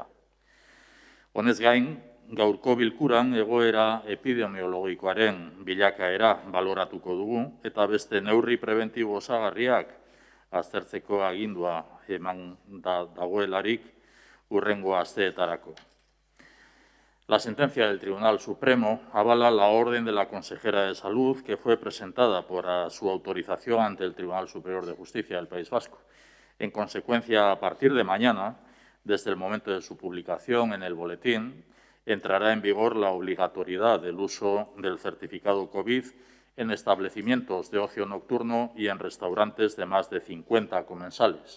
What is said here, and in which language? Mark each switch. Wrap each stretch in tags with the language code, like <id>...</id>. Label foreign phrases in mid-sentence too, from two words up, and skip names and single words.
<eu>Honez gain, gaurko bilkuran egoera epidemiologikoaren bilakaera baloratuko dugu eta beste neurri preventibo osagarriak aztertzeko agindua eman dagoelarik hurrengo asteetarako.</eu> <es>La sentencia del Tribunal Supremo avala la orden de la consejera de Salud que fue presentada por su autorización ante el Tribunal Superior de Justicia del País Vasco. En consecuencia, a partir de mañana, desde el momento de su publicación en el boletín, entrará en vigor la obligatoriedad del uso del certificado COVID en establecimientos de ocio nocturno y en restaurantes de más de 50 comensales.</es>